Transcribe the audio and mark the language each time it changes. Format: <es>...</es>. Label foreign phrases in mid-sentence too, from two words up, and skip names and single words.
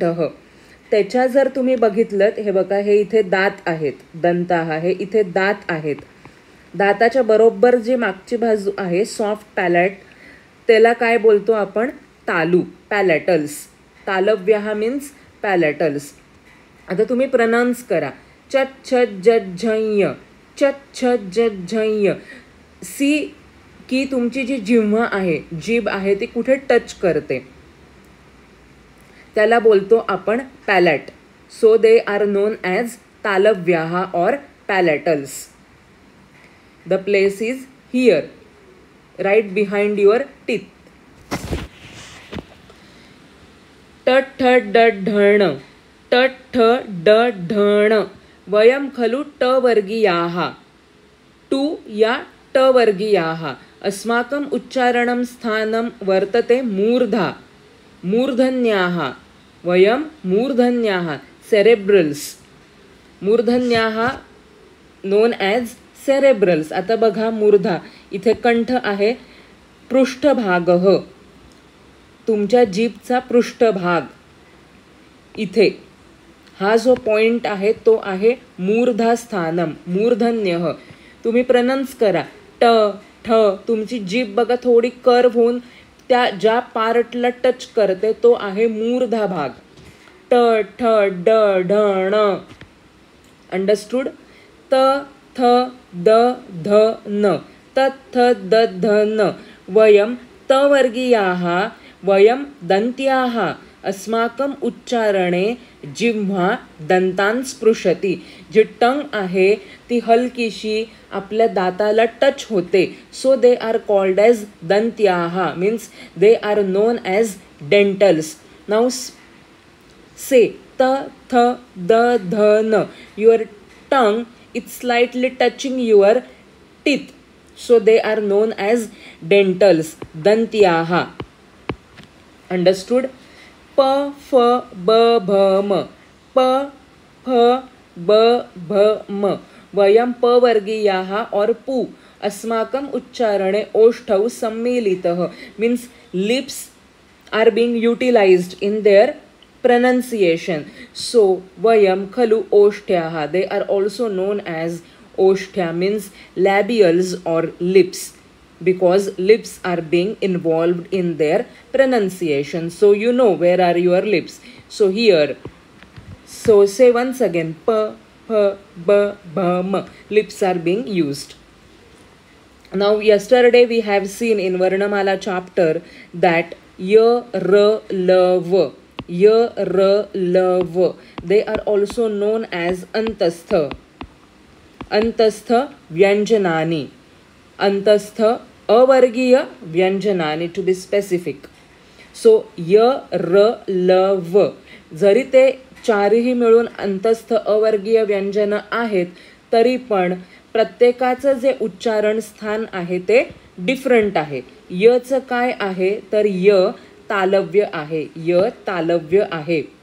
<mr>त्याच्या जर तुम्ही बघितलं, हे बघा, हे इथे दात आहेत, दंताहा, हे इथे दात आहेत. दाताच्या बरोबर जी मागची बाजू आहे</mr> <en>soft palate,</en> <mr>त्याला काय बोलतो आपण तालू, पॅलेटल्स. तालव्य</mr> <en>means palatals.</en> <mr>आता तुम्ही प्रनाउन्स करा,</mr> <sa>च छ ज झ, च छ ज झ.</sa> <mr>सी की तुमची जी जिव्हा आहे, जीभ आहे, ती कुठे टच करते त्याला बोलतो आपण पॅलेट.</mr> <en>So they are known as तालव्याहा or palatals. The place is here, right behind your teeth.</en> <sa>ट ठ ड ढण, ट ठ ड ढण, वयम खलु ट वर्गीयाः, टू या ट वर्गीयाः, अस्माकं उच्चारणं स्थानं वर्तते मूर्धा, मूर्धन्याः, वयम मूर्धन्याः, सेरेब्रल्स.</sa> <en>मूर्धन्याः known as cerebrals.</en> <mr>आता बघा, मूर्धा इथे कंठ आहे, पृष्ठभाग, तुमच्या जीभचा पृष्ठभाग इथे हा जो पॉइंट आहे तो आहे</mr> <sa>मूर्धा स्थानम,</sa> <mr>मूर्धन्य. तुम्ही प्रनंस करा,</mr> <sa>ट ठ,</sa> <mr>तुमची जीभ बघा थोडी कर्व होऊन त्या ज्या पार्टला टच करते तो आहे मूर्धा भाग.</mr> <sa>ट ठ ड ढ ण, अंडरस्टूड. त थ द ध न, त थ द ध न, वयम त वर्गीयाः, वयम दंत्याः, अस्माकं उच्चारणे जिव्हा दंतान स्पृशती.</sa> <mr>जी टंग आहे ती हलकीशी आपल्या दाताला टच होते.</mr> <en>So they are called as दंत्याः, means they are known as dentals. Now say</en> <sa>त थ द ध न,</sa> <en>Your tongue is slightly touching your teeth, so they are known as dentals, दंत्याः.</en> <sa>अंडरस्टूड. प फ ब भ म, प फ ब भ म, वयम प वर्गीयाः और पू, अस्माकं उच्चारणे ओष्ठौ सम्मिलितः,</sa> <en>Means lips are being utilized in their pronunciation.</en> <sa>So वयं खलु ओष्ठ्याः,</sa> <en>they are also known as oshtya, means labials or lips, because lips are being involved in their pronunciation. So you know where are your lips. So here, so say once again, p p b b m, lips are being used. Now yesterday we have seen in Varnamala chapter that y, r, l, v, y, r, l, v, they are also known as antastha.</en> <sa>अन्तस्थ व्यञ्जनानि, अन्तस्थ अवर्गीय व्यञ्जनानि,</sa> <en>to be specific.</en> <mr>So y, r, l, v, जरी ते चारही मिळून अंतस्थ अवर्गीय व्यंजन आहेत तरी पण प्रत्येकाचं जे उच्चारण स्थान आहे ते डिफरंट आहे. यचं काय आहे तर य तालव्य आहे, य तालव्य आहे.</mr>